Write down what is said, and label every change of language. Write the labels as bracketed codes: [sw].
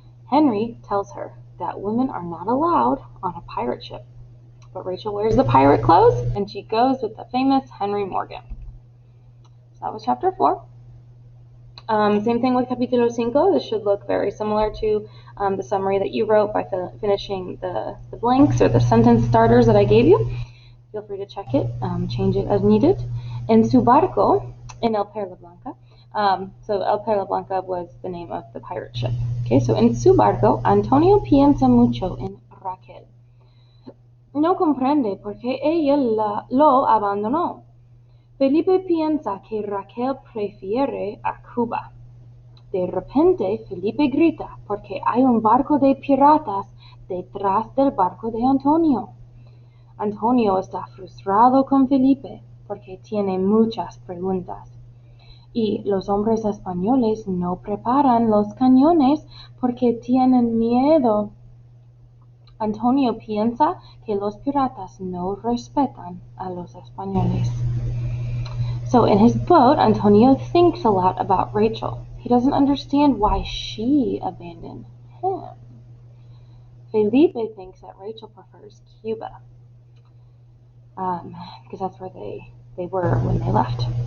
[en] Henry tells her that women are not allowed on a pirate ship, but Rachel wears the pirate clothes, and she goes with the famous Henry Morgan. So that was chapter 4. Same thing with capítulo 5. This should look very similar to the summary that you wrote by finishing the blanks or the sentence starters that I gave you. Feel free to check it, change it as needed. [es] En su barco, en el Perla Blanca. [en] So El Perla Blanca was the name of the pirate ship. Okay, so [es] en su barco, Antonio piensa mucho en Raquel. No comprende por qué ella lo abandonó. Felipe piensa que Raquel prefiere a Cuba. De repente, Felipe grita porque hay un barco de piratas detrás del barco de Antonio. Antonio está frustrado con Felipe porque tiene muchas preguntas. Y los hombres españoles no preparan los cañones porque tienen miedo. Antonio piensa que los piratas no respetan a los españoles. [en] So in his boat, Antonio thinks a lot about Rachel. He doesn't understand why she abandoned him. Felipe thinks that Rachel prefers Cuba, because that's where they were when they left.